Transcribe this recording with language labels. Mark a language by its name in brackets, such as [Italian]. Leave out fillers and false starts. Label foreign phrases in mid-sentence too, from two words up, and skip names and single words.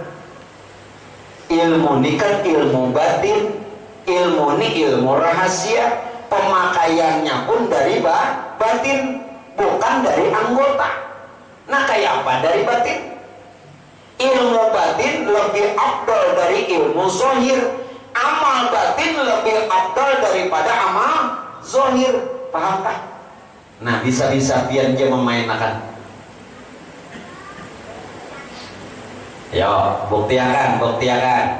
[Indonesian] Ilmu ini kan ilmu batin, ilmu ini ilmu rahasia. Pemakaiannya pun dari batin, bukan dari anggota. Nah kayak apa dari batin? ilmu batin lebih afdal dari ilmu zahir, amal batin lebih afdal daripada amal zahir. Pahamkah? [Banjar] Nah, bisa-bisa pian dia memainkan. Yo, buktiakan.